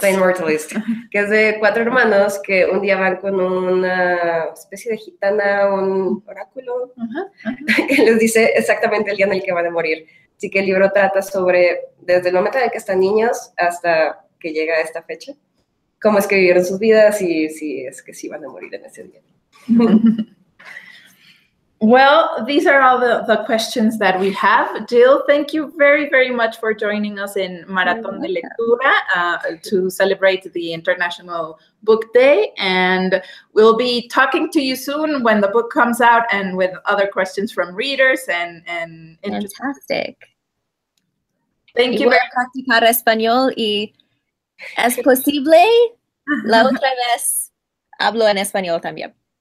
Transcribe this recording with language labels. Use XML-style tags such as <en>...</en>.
<es>The Immortalist, que es de 4 hermanos que un día van con una especie de gitana, un oráculo, que les dice exactamente el día en el que van a morir. Así que el libro trata sobre, desde el momento en el que están niños hasta que llega a esta fecha, cómo es que vivieron sus vidas y si es que sí van a morir en ese día.</es> <en>Well, these are all the questions that we have. Jill, thank you very, very much for joining us in</en> <es>Maratón de Lectura</es> <en>to celebrate the International Book Day. And we'll be talking to you soon when the book comes out and with other questions from readers and Fantastic. Thank you.</en> <es>Voy a practicar español y es posible la otra vez hablo en español también.</es>